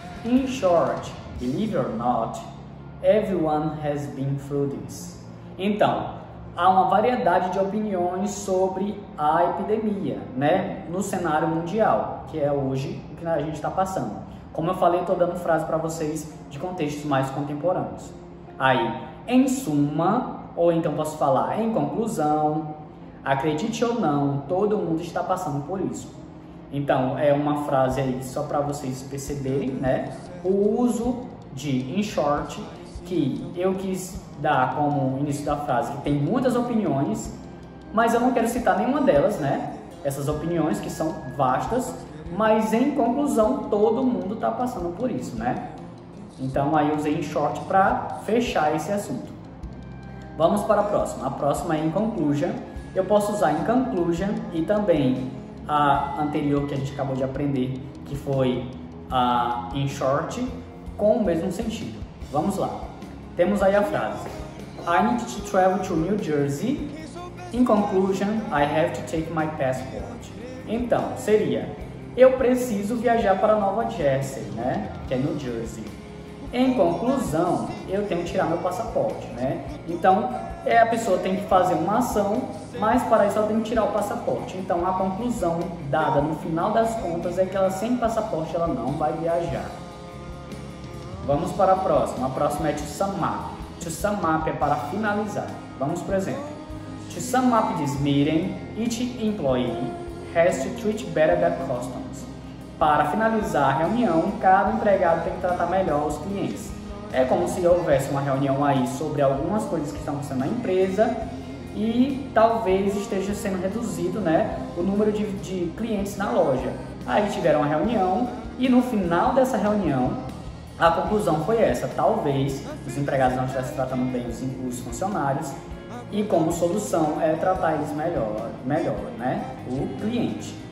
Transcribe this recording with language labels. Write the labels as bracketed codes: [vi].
[en] In short, believe it or not, everyone has been through this. [pt] Então, há uma variedade de opiniões sobre a epidemia, né, no cenário mundial, que é hoje o que a gente está passando. Como eu falei, estou dando frase para vocês de contextos mais contemporâneos. Aí, em suma, ou então posso falar em conclusão, acredite ou não, todo mundo está passando por isso. Então, é uma frase aí só para vocês perceberem, né, o uso de in short, que eu quis dar como início da frase, que tem muitas opiniões, mas eu não quero citar nenhuma delas, né? Essas opiniões que são vastas, mas em conclusão todo mundo está passando por isso, né? Então aí eu usei in short para fechar esse assunto. Vamos para a próxima. A próxima é in conclusion. Eu posso usar in conclusion e também a anterior que a gente acabou de aprender, que foi a in short, com o mesmo sentido. Vamos lá. Temos aí a frase: [en] I need to travel to New Jersey. In conclusion, I have to take my passport. [pt] Então, seria: eu preciso viajar para Nova Jersey, né? Que é New Jersey. Em conclusão, eu tenho que tirar meu passaporte, né? Então, a pessoa tem que fazer uma ação, mas para isso ela tem que tirar o passaporte. Então, a conclusão dada no final das contas é que ela sem passaporte ela não vai viajar. Vamos para a próxima. A próxima é to sum up. To sum up é para finalizar. Vamos por exemplo. [en] To sum up this meeting, each employee has to treat better their customers. [pt] Para finalizar a reunião, cada empregado tem que tratar melhor os clientes. É como se houvesse uma reunião aí sobre algumas coisas que estão acontecendo na empresa e talvez esteja sendo reduzido, né, o número de clientes na loja. Aí tiveram uma reunião e no final dessa reunião a conclusão foi essa: talvez os empregados não estivessem tratando bem os funcionários e como solução é tratar eles melhor, né, o cliente.